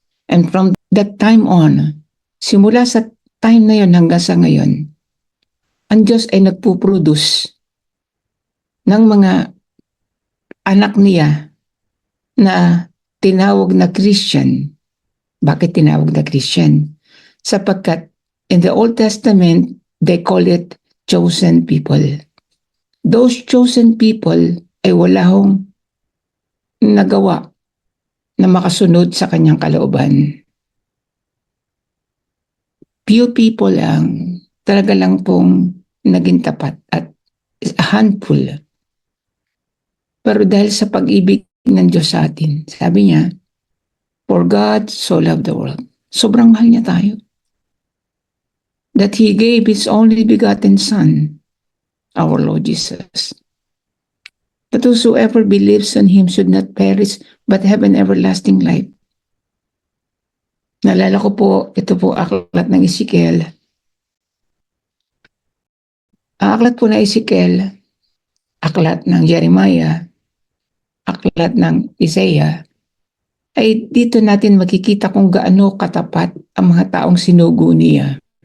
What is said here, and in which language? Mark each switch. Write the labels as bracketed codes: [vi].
[en] And from that time on, [tl] simula sa time na yon hanggang sa ngayon, ang Diyos ay nagpuproduce ng mga anak niya na tinawag na Christian. Bakit tinawag na Christian? Sapagkat [en] in the Old Testament, they call it chosen people. Those chosen people [tl] ay wala hong nagawa na makasunod sa kanyang kalooban. [en] Few people [tl] lang, talaga lang pong naging tapat at [en] a handful. [tl] Pero dahil sa pag-ibig ng Diyos sa atin, sabi niya, [en] for God so loved the world. [tl] Sobrang mahal niya tayo. [en] That He gave His only begotten Son, our Lord Jesus. That whosoever believes on Him should not perish, but have an everlasting life. [tl] Naalala ko po, ito po aklat ng Ezekiel. Ang aklat po ng Ezekiel, aklat ng Jeremiah, aklat ng Isaiah, ay dito natin makikita kung gaano katapat ang mga taong sinugo niya.